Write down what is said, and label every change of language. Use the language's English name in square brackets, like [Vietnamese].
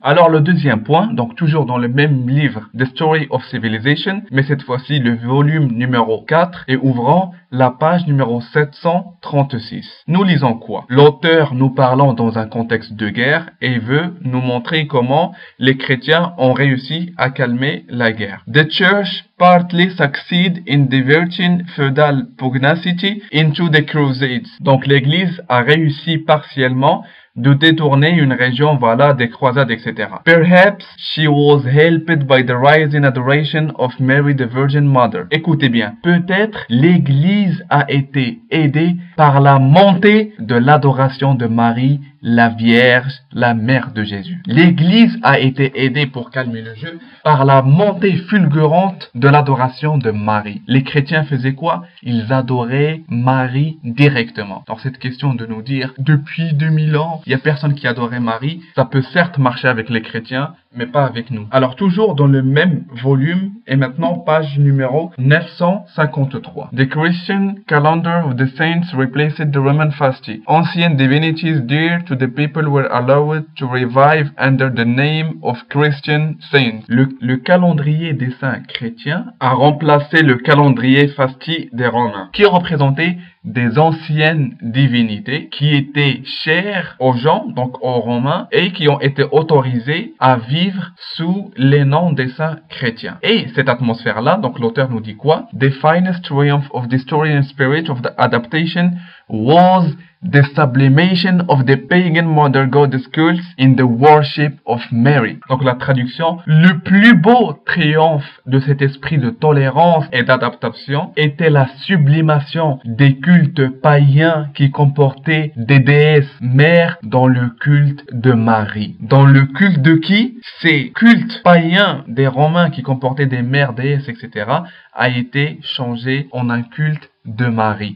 [French] Alors le deuxième point, donc toujours dans le même livre, The Story of Civilization, mais cette fois-ci le volume numéro 4 et ouvrant la page numéro 736. Nous lisons quoi? L'auteur nous parlant dans un contexte de guerre et veut nous montrer comment les chrétiens ont réussi à calmer la guerre. [English] The church partly succeed in diverting feudal pugnacity into the Crusades. [French] Donc l'église a réussi partiellement de détourner une région, des croisades, etc. [English] Perhaps she was helped by the rising adoration of Mary the Virgin Mother. [French] Écoutez bien, peut-être l'Église a été aidée par la montée de l'adoration de Marie, la Vierge, la mère de Jésus. L'Église a été aidée pour calmer le jeu par la montée fulgurante de l'adoration de Marie. Les chrétiens faisaient quoi? Ils adoraient Marie directement. Alors cette question de nous dire, depuis 2000 ans, il n'y a personne qui adorait Marie, ça peut certes marcher avec les chrétiens, mais pas avec nous. Alors toujours dans le même volume, et maintenant page numéro 953. [English] The Christian calendar of the saints replaced the Roman fasting. Ancient divinities dear to the people were allowed to revive under the name of Christian saints. [French] Le calendrier des saints chrétiens a remplacé le calendrier fasti des Romains, qui représentait des anciennes divinités qui étaient chères aux gens, donc aux Romains, et qui ont été autorisées à vivre sous les noms des saints chrétiens. Et cette atmosphère-là, donc l'auteur nous dit quoi? [English] The finest triumph of the historian spirit of the adaptation was the sublimation of the pagan mother goddess cults in the worship of Mary. [French] Donc la traduction, le plus beau triomphe de cet esprit de tolérance et d'adaptation était la sublimation des cultes païens qui comportaient des déesses mères dans le culte de Marie. Dans le culte de qui? Ces cultes païens des Romains qui comportaient des mères déesses, etc., a été changé en un culte de Marie.